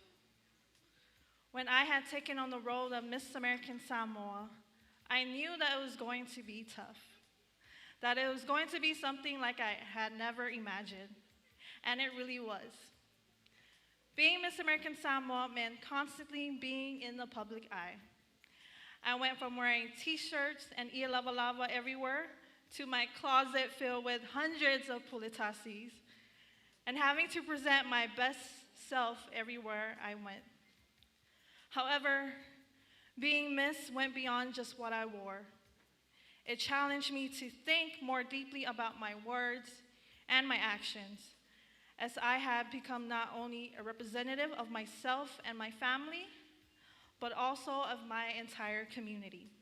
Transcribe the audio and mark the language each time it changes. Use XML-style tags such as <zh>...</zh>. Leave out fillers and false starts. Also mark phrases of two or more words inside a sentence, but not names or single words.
<en>When I had taken on the role of Miss American Samoa, I knew that it was going to be tough, that it was going to be something like I had never imagined, and it really was. Being Miss American Samoa meant constantly being in the public eye. I went from wearing t-shirts and ia lava lava everywhere to my closet filled with hundreds of pulitasis and having to present my best self everywhere I went. However, being Miss went beyond just what I wore. It challenged me to think more deeply about my words and my actions, as I had become not only a representative of myself and my family, but also of my entire community.</en>